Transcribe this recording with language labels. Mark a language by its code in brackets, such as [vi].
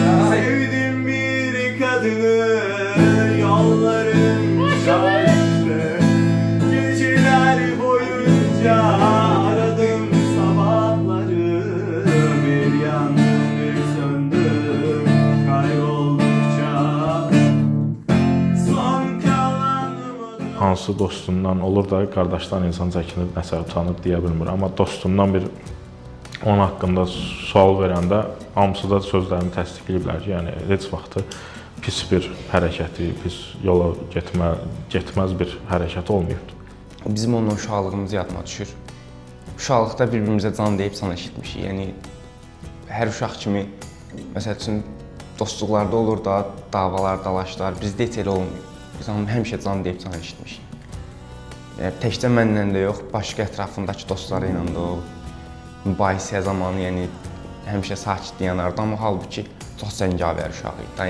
[tr] Sevdim bir kadını, yollarım şaştı. Geceler boyunca aradım sabahları, bir yandım bir söndüm kayboldukça. Son kalan umudum. [az] Hansı dostundan olur da qardaşdan insan çəkinir, nəsə utanır deyə bilmir. Amma dostundan bir onun haqqında sual verəndə hamısı da sözlərini təsdiqləyiblər ki, yəni heç vaxtı pis bir hərəkəti, pis yola getməz bir hərəkət olmayıbdı. Bizim onunla uşaqlığımız yadıma düşür. Uşaqlıqda bir-birimizə can deyib can eşitmişik. Yəni hər uşaq kimi məsəl üçün dostluqlarda olur da davalar, dalaşlar. Bizdə heç elə olmuyor. Biz həmişə can deyib can eşitmişik. Yəni təkcə mənlə də yox, başqa ətrafındakı dostları ilə də o mübahisə zamanı, yəni həmişə sakit yanardı, amma halbuki çox cəngavər uşaq idi.